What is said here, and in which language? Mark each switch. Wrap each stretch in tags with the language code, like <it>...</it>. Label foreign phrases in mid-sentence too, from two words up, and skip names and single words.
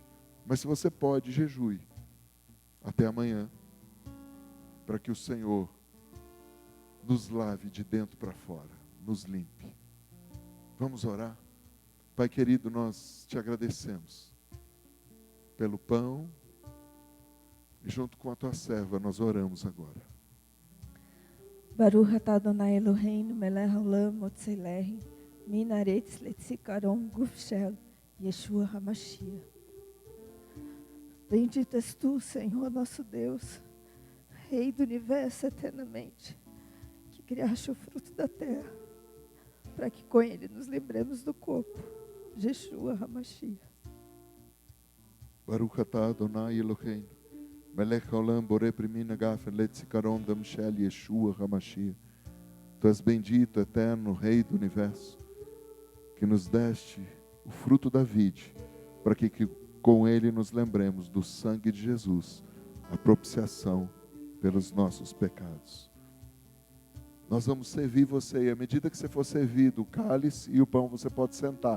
<pt>Mas se você pode, jejue até amanhã, para que o Senhor nos lave de dentro para fora, nos limpe. Vamos orar? Pai querido, nós te agradecemos pelo pão e junto com a tua serva nós oramos agora.</pt> <he>ברוך אתה אדוני אלוהינו מלך העולם המוציא לחם מן הארץ לזיכרון גוף של ישוע המשיח.</he> <pt>Bendito és tu, Senhor nosso Deus, Rei do universo eternamente, que criaste o fruto da terra, para que com ele nos lembremos do corpo, Yeshua HaMashiach.</pt> <he>ברוך אתה אדוני אלוהינו מלך העולם בורא פרי הגפן לזיכרון דם של ישוע המשיח.</he> <pt>Tu és bendito, eterno, Rei do universo, que nos deste o fruto da vide, para que com ele nos lembremos do sangue de Jesus, a propiciação pelos nossos pecados. Nós vamos servir você, e à medida que você for servido, o cálice e o pão, você pode sentar.</pt>